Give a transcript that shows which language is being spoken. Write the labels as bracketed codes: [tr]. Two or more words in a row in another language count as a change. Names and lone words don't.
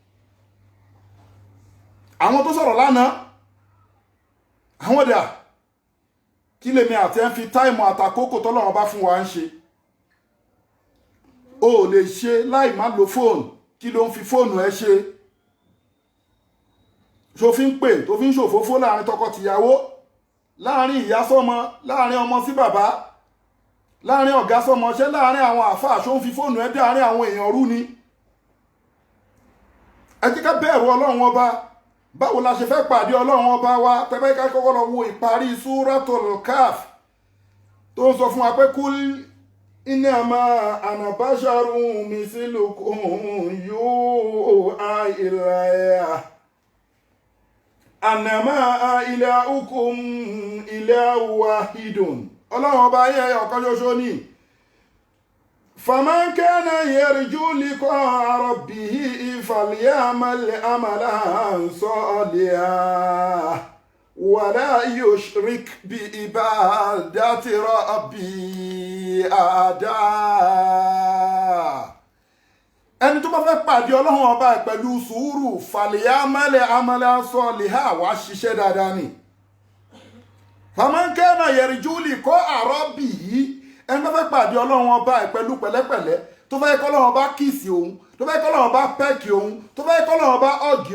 [yo] àwọn tó sọ̀rọ̀ lánàá àwọn dà kí lèmi àti ẹ̀ ń fi táìmù àtàkókò tọ́lọ́run bá fún wa ń ṣe o ò lè ṣe láì má lo fóònù kí ló ń fi fóònù ẹ ṣe tó fi ń pè tó fi ń ṣòfófó láàrin tọkọ-tìyàwó láàrin ìyá sọ́mọ láàrin ọmọ sí bàbá láàrin ọ̀gá sọmọṣẹ́ láàrin àwọn àfáà ṣó ń fi fóònù ẹ dáàrin àwọn èèyàn rú ni. ẹ jẹ́ ká bẹ̀rù ọlọ́run ọba báwo la ṣe fẹ́ pàdé ọlọ́run ọba wa tẹ́fẹ́ ká kọ́kọ́ lọ wo ìparí súratul Kahf tó ń sọ fún wa pé [ar] قل إنما أنا بشر مثلكم يوحى إلي أنما إلهكم إله واحد [yo] ọlọ́run ọba ayé ọ̀kan ṣoṣo ní [ar] فمن كان يرجو لقاء ربه فليعمل عملا صالحا ولا يشرك بعبادة ربه أحدا. [yo] ẹni tó bá fẹ́ pàdé ọlọ́run ọba pẹ̀lú sùúrù [ar] فليعمل عملا صالحا [yo] wá ṣiṣẹ́ dáadáa ni [ar] فمن كان يرجو [yo] kọ́ àrọ́bì yìí ẹni tó fẹ́ pàdé ọlọ́run ọba ẹ̀ pẹ̀lú pẹ̀lẹ́pẹ̀lẹ́ tó fẹ́ kọ́ ọlọ́run ọba kìsì òun tó fẹ́ kọ́ ọlọ́run ọba pẹ́ẹ̀kì òun tó fẹ́ kọ́ ọlọ́run ọba ọ̀gì